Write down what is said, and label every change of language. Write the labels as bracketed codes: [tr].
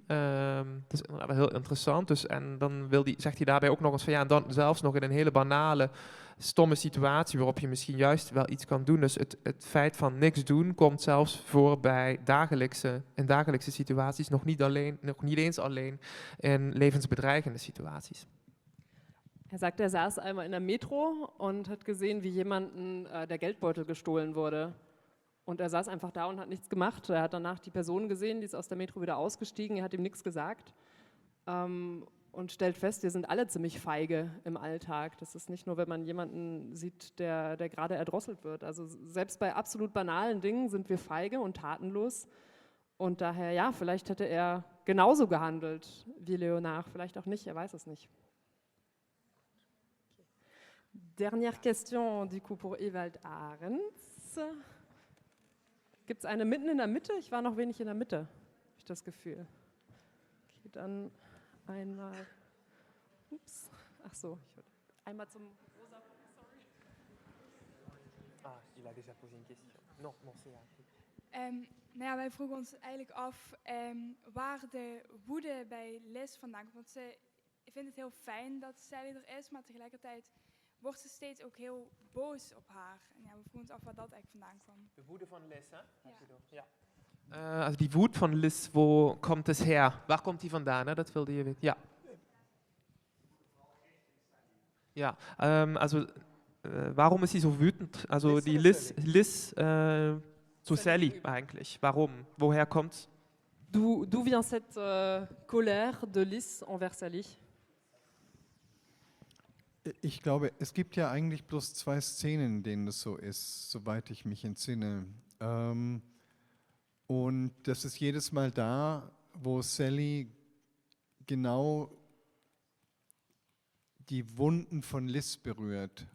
[nl] Dat is inderdaad wel heel interessant. Dus, en dan zegt hij daarbij ook nog eens van ja, en dan zelfs nog in een hele banale, stomme situatie waarop je misschien juist wel iets kan doen. Dus het feit van niks doen komt zelfs voor bij in dagelijkse situaties, nog niet eens alleen in levensbedreigende situaties. [de] Er sagt, er saß einmal in der Metro und hat gesehen, wie jemandem der Geldbeutel gestohlen wurde. Und er saß einfach da und hat nichts gemacht. Er hat danach die Person gesehen, die ist aus der Metro wieder ausgestiegen, er hat ihm nichts gesagt und stellt fest, wir sind alle ziemlich feige im Alltag. Das ist nicht nur, wenn man jemanden sieht, der gerade erdrosselt wird. Also selbst bei absolut banalen Dingen sind wir feige und tatenlos. Und daher, ja, vielleicht hätte er genauso gehandelt wie Léonard, vielleicht auch nicht, er weiß es nicht. [fr] Dernière question du coup pour Ewald Ahrens. [de] Gibt es eine mitten in der Mitte? Ich war noch wenig in der Mitte, habe ich das Gefühl. Okay, dann einmal. Ups. Ach so, einmal zum rosa. Sorry. [fr] Il a déjà posé une question. Non, c'est [nl] Nou ja, wij vroegen ons eigenlijk af waar de woede bij Liz vandaan komt. Want ze vindt het heel fijn dat Sally er is, maar tegelijkertijd wordt ze steeds ook heel boos op haar. En ja, we vroegen ons af waar dat eigenlijk vandaan kwam. De woede van Liz, hè? Ja. [de] Also die Wut von Liz, wo kommt es her? [nl] Waar komt die vandaan? Hè? Dat wilde je weten. Ja. [de] Ja, also warum ist sie so wütend? Also Liz die Liz zu Sally eigentlich. Warum? Woher kommt's? [fr] D'où vient cette colère de Liz envers Sally? [de] Ich glaube, es gibt ja eigentlich bloß 2 Szenen, in denen das so ist, soweit ich mich entsinne. Und das ist jedes Mal da, wo Sally genau die Wunden von Liz berührt.